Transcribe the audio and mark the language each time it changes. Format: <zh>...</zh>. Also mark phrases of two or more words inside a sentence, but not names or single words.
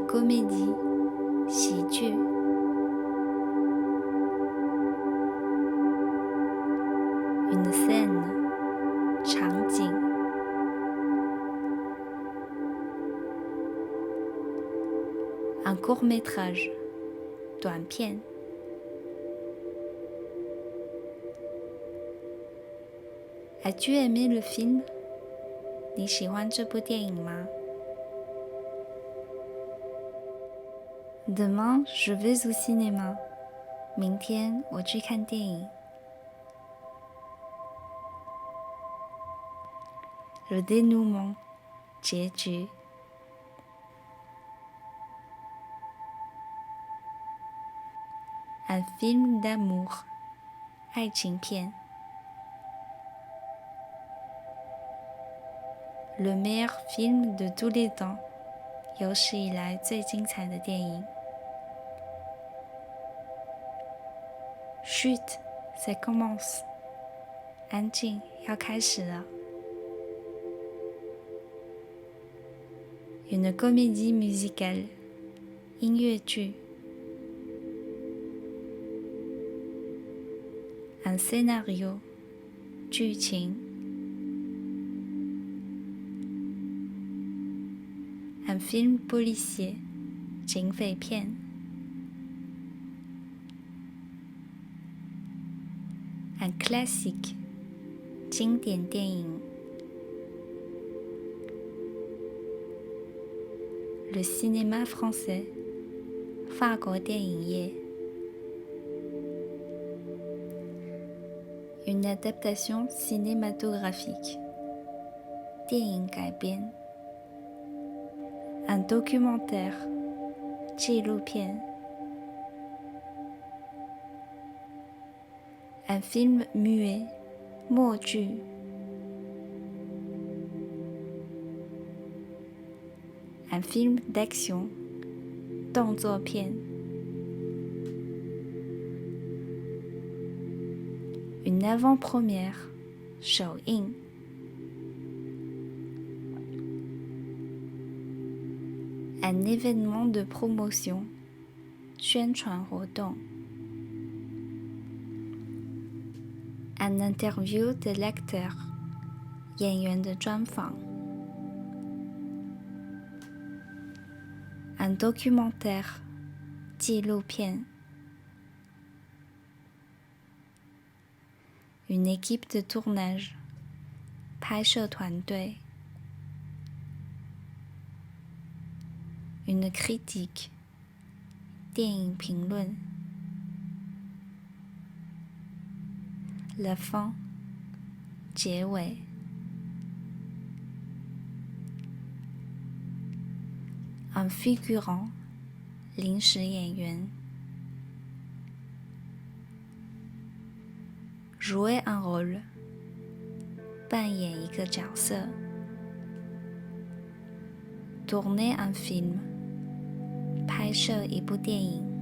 <fr>comédie，</fr> <zh>喜剧。</zh> <fr>Une scène，</fr> <zh>场景。</zh> <fr>Un court-métrage，</fr> <zh>短片。</zh> <fr>As-tu aimé le film？</fr> <zh>你喜欢这部电影吗？</zh> <fr>Demain, je vais au cinéma.</fr> <zh>明天我去看电影。</zh> <fr>Le dénouement，</fr> <zh>结局。</zh> <fr>Un film d'amour，</fr> <zh>爱情片。</zh> <fr>Le meilleur film de tous les temps，</fr> <zh>有史以来最精彩的电影。</zh> <fr>Chut， ça commence，</fr> <zh>安静，要开始了。</zh> <fr>Une comédie musicale，</fr> <zh>音乐剧。</zh> <fr>Un scénario，</fr> <zh>剧情。Un</zh> <fr>film policier，</fr> <zh>警匪片。</zh> <fr>Un classique，</fr> <zh>经典电影。</zh> <fr>Le cinéma français，</fr> <zh>法国电影业。</zh> <fr>Une adaptation cinématographique，</fr> <zh>电影改编。</zh> <fr>Un documentaire，</fr> <zh>纪录片。</zh> <fr>Un film muet，</fr> <zh>默剧。</zh> <fr>Un film d'action，</fr> <zh>动作片。</zh> <fr>Une avant-première，</fr> <zh>首映。</zh> <fr>Un événement de promotion，</fr> <zh>宣传活动。</zh> <fr>Un interview de l'acteur，</fr> <zh>演员的专访。</zh> <fr>Un documentaire，</fr> <zh>纪录片。</zh> <fr>Une équipe de tournage，</fr> <zh>拍摄团队。</zh> <fr>une critique</fr> <zh>电影评论</zh> <fr>la fin</fr> <zh>结尾</zh> <fr>un figurant</fr> <zh>临时演员</zh> <fr>jouer un rôle</fr> <zh>扮演一个角色</zh> <fr>tourner un film</fr> <zh>拍摄一部电影</zh>